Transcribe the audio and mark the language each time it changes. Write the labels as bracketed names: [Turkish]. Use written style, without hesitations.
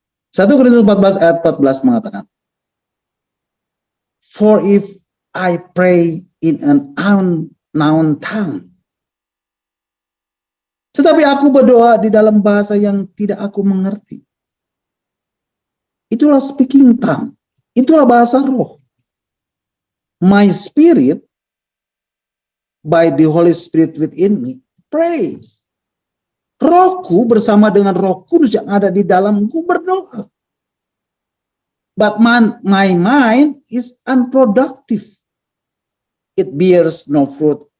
[Indonesian] 1 Korintus 14 ayat 14 mengatakan. [English] For if I pray in an unknown tongue. [Indonesian] Tetapi aku berdoa di dalam bahasa yang tidak aku mengerti. Itulah speaking tongue. Itulah bahasa roh. [English] My spirit, by the Holy Spirit within me, prays. [Indonesian] Rohku bersama dengan Roh Kudus yang ada di dalamku berdoa. [English] But my mind is unproductive. It bears no fruit